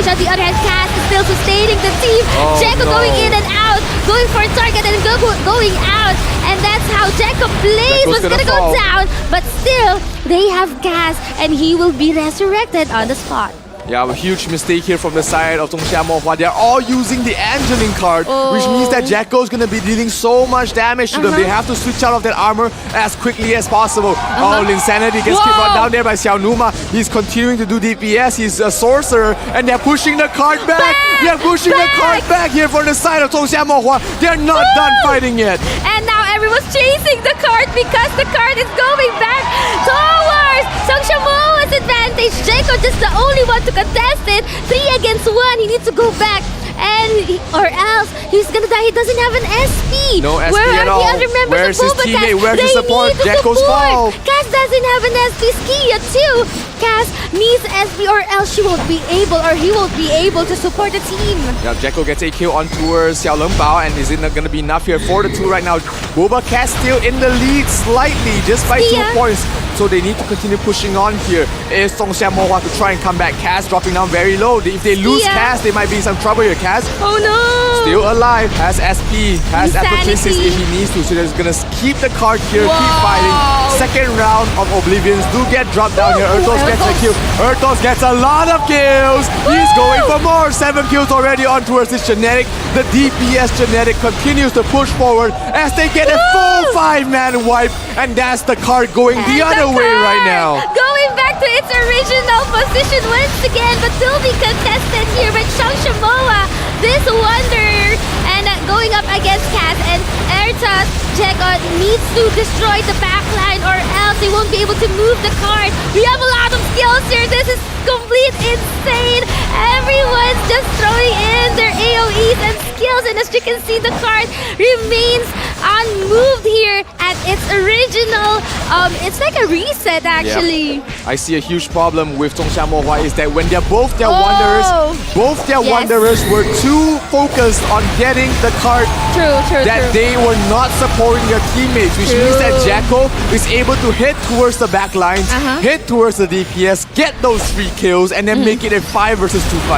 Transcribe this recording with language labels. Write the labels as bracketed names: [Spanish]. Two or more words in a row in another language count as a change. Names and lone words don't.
[English] On the other hand, Cass is still sustaining the team. Jacko going in and out, going for a target and going out. And that's how Jacko plays. Was gonna go down, but still, they have Cass and he will be resurrected on the spot. Yeah, a huge mistake here from the side of 仲夏沫花. They're all using the Angeline card, which means that Jacko's gonna be dealing so much damage to them. They have to switch out of that armor as quickly as possible. Oh, Linsanity gets brought down there by Xiaonuma. He's continuing to do DPS. He's a sorcerer, and they're pushing the card back. They're pushing the card back here for the side of仲夏沫花. They're not done fighting yet. And now everyone's chasing the card because the card is going back towards 仲夏沫花 advantage. Jacko just the only one to contest it. 3 against 1. He needs to go back. Or else he's gonna die. He doesn't have an SP. No SP Where at are all. the other members Where's of his BobaCats? teammate? Where's they his support? need Jacko's fall. Cass doesn't have an SP. Skia too. Cass needs SP or else she won't be able or he won't be able to support the team. Yeah, Jacko gets a kill on towards Xiao Lengbao, and is it not gonna be enough here? 4-2 right now. BobaCats still in the lead slightly, just by 2 points. So they need to continue pushing on here. Is 仲夏沫花to try and come back? Cass dropping down very low. If they lose Cass, they might be in some trouble here. Cass still alive, has SP, has Apotheosis if he needs to. So they're gonna keep the card here, keep fighting. Second round of Oblivions do get dropped down here. Ertos gets a kill. Ertos gets a lot of kills. He's going for more. 7 kills already on towards his genetic. The DPS genetic continues to push forward as they get a full 5-man wipe. And that's the card going the other way right now. Going back to its original position once again, but will be contested here by 仲夏沫花. This Wanderer and going up against Cass and Ertas. Jacko needs to destroy the backline or else he won't be able to move the card. We have a lot of skills here. This is complete insane. Everyone's just throwing in their AoEs and skills, and as you can see, the card remains unmoved here at its original. It's like a reset actually. Yeah. I see a huge problem with 仲夏沫花is that when they're both their wanderers were too focused on getting the card that they were not supporting their teammates, which means that Jacko is able to hit towards the back lines, hit towards the DPS, get those 3 kills, and then make it a 5 versus 2 fight.